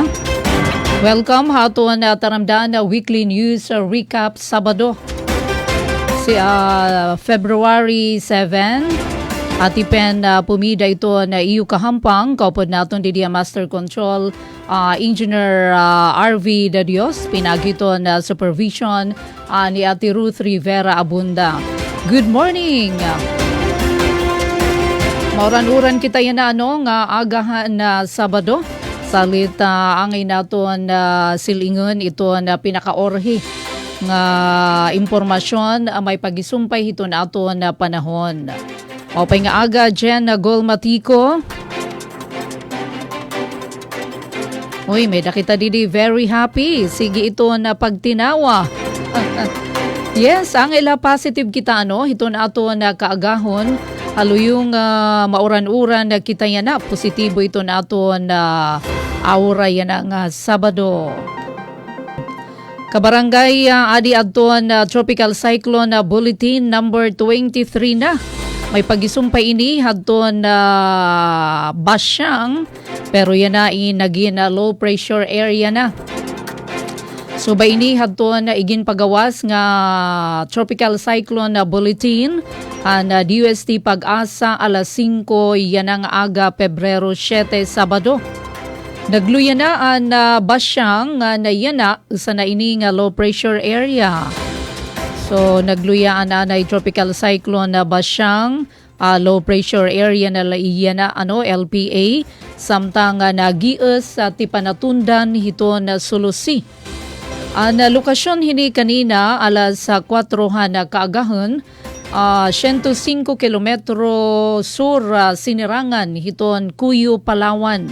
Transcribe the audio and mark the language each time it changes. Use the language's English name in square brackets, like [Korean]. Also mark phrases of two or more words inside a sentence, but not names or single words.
[Waray] Welcome haton na taramdaan na [English] weekly news recap [Waray] Sabado. Si February 7 at ipen pumida ito na iyo kahampang kaupod naton di [English] Master Control Engineer [Waray] RV De Dios, pinagito na supervision ni Ate Ruth Rivera Abunda. [English] Good morning! [Waray] Mauran-uran kita yan na nga agahan na Sabado. Salit ang inaton silingon ito na pinakaorhi nga impormasyon may pagisumpay ito na ato na panahon. O pay nga aga Jen Golmatiko. Uy, may nakita didi [English] very happy. [Waray] Sige ito na pagtinawa. Yes, ang ila positive kita ito na ato na kaagahon. Halo yung mauran-uran na kita yan na positibo ito na ato na aura yan ang Sabado. Kabarangay adi adton [English] tropical cyclone bulletin number [Waray] 23 na. May pagisumpay ini hadton basyang Pero yan na naging [English] low pressure area [Waray] na. So ba ini hadton igin pagawas nga [English] tropical cyclone bulletin [Waray] ang DUST Pag-asa alas 5 yan ang aga Pebrero 7 Sabado. Nagluya na ang basyang na yan na sa na ini nga [English] low pressure area. [Waray] So nagluyaan na [English] tropical cyclone [Waray] na basyang [English] low pressure area [Waray] na iyan na LPA samtang nagius sa tipanatundan hito na sulusi. Ang lokasyon hini kanina alas 4 na kaagahan 105 kilometro sur sinirangan hiton Cuyo, Palawan.